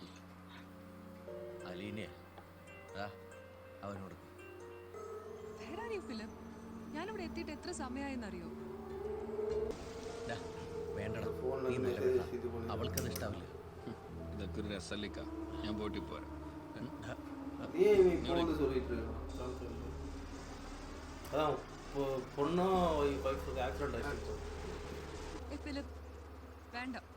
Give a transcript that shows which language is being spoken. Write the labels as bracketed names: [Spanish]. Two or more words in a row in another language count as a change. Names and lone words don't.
[Malayalam] അലീനെ അവനോട് ഫിലിപ്പ്, ഞാനിവിടെ എത്തിയിട്ട് എത്ര സമയമായെന്നറിയോ? വേണ്ടടാ, നീ നല്ല വേണ്ട. അവൾക്കത് ഇഷ്ടാവില്ല. ഇതൊക്കെ ഒരു രസല്ലിക്ക. ഞാൻ പോയിട്ട് പോരാ. [Tamil] அதான் பொண்ணும் ஒய்ஃபுக்கு ஆக்சிடென்ட் ஆயிடுச்சு. [Malayalam] ഫിലിപ്പ് വേണ്ട.